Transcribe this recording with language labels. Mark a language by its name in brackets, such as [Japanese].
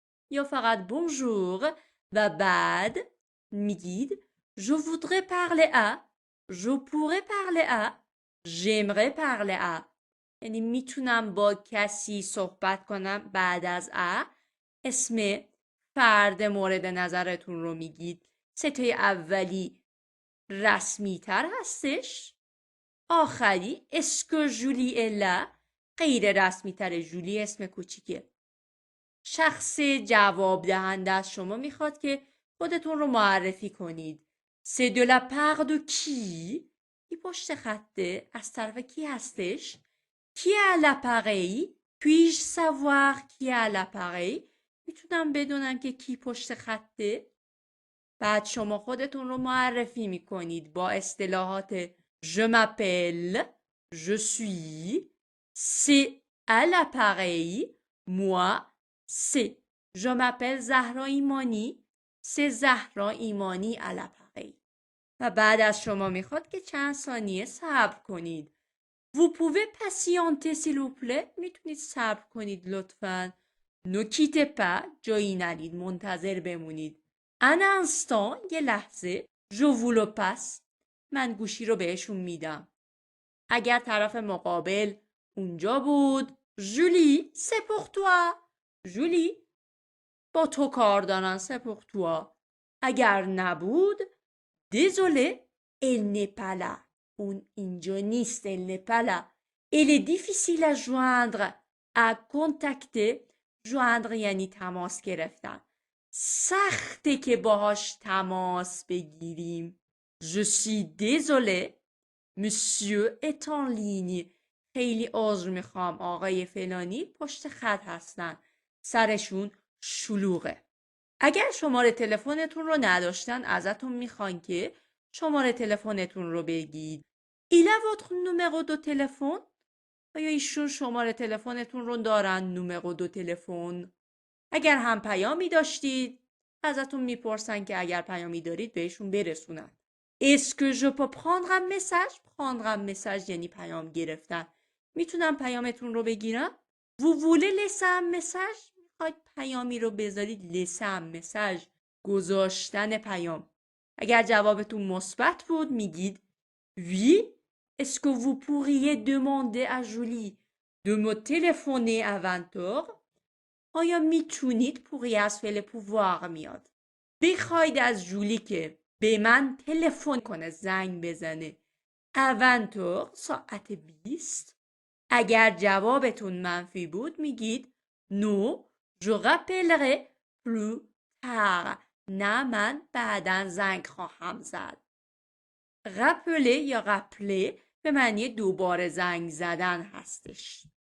[Persian] یا فقط [French] bonjour [Persian] و بعد میگید [French] je voudrais parler à [Persian] je pourrais parler à j'aimerais parler à یعنی میتونم با کسی صحبت کنم بعد از اسم فرد مورد نظرتون رو میگید ستای اولی رسمی تر هستش. آخری اسکو جولی الا غیر رسمی تر. جولی اسم کوچیکه. شخص جواب دهنده از شما میخواد که خودتون رو معرفی کنید. [French] C'est de la part de qui؟ [Persian] کی پشت خطه؟ از طرف کی هستش؟ [French] Qui est à l'appareil؟ Puis-je savoir qui est à l'appareil؟ [Persian] میتونم بدونم که کی پشت خطه؟ بعد شما خودتون رو معرفی میکنید با اصطلاحات [French] Je m'appelle، Je suis، C'est à l'appareil، Moi c'est. Je m'appelle زهرا ایمانی. C'est زهرا ایمانی à l'appareil. [Persian] و بعد از شما میخواد که چند ثانیه صبر کنید. [French] Vous pouvez patienter s'il vous plaît؟ [Persian] میتونید صبر کنید لطفاً. [French] Ne quittez pas، [Persian] جایی نرید، منتظر بمونید. [French] Un instant، [Persian] یه لحظه. [French] Je vous le passe، [Persian] من گوشی رو بهشون میدم. اگر طرف مقابل اونجا بود، جولی [French] c'est pour toi. [Persian] جولی با تو کار دارن، [French] c'est pour toi. [Persian] اگر نبود، [French] désolé elle n'est pas là. [Persian] اون اینجا نیست، [French] elle n'est pas là. Elle est difficile à joindre، à contacter. joindre [Persian] یعنی تماس گرفتن. سخته که باهاش تماس بگیریم. [French] Je suis désolé monsieur est en ligne. [Persian] خیلی عذر میخوام، آقای فلانی پشت خط هستن، سرشون شلوغه. اگر شماره تلفنتون رو نداشتن ازتون میخوان که شماره تلفنتون رو بگید. [French] Il a votre numéro de téléphone؟ [Persian] آیا ایشون شماره تلفنتون رو دارن، نمره دو تلفن؟ اگر هم پیامی داشتید ازتون میپرسن که اگر پیامی دارید بهشون برسونن. [French] Est-ce que je peux prendre un message؟ prendre un message [Persian] یعنی پیام گرفتن. میتونم پیامتون رو بگیرم؟ [French] Vous voulez laisser un message؟ [Persian] میخواید پیامی رو بذارید. [French] laisser un message [Persian] گذاشتن پیام. اگر جوابتون مثبت بود میگید [French] Oui. Est-ce que vous pourriez demander à Julie de me téléphoner à 20h؟ [Persian] آیا میتونید؟ [French] pourriez [Persian] از فعل pouvoir میاد. بخواید از جولی که به من تلفن کنه، زنگ بزنه. [French] à 20h [Persian] ساعت 20. اگر جوابتون منفی بود میگید [French] No je rappellerai plus tard. [Persian] نه من بعداً زنگ خواهم زد. [French] rappeler [Persian] یا rappeler به معنی دوباره زنگ زدن هستش.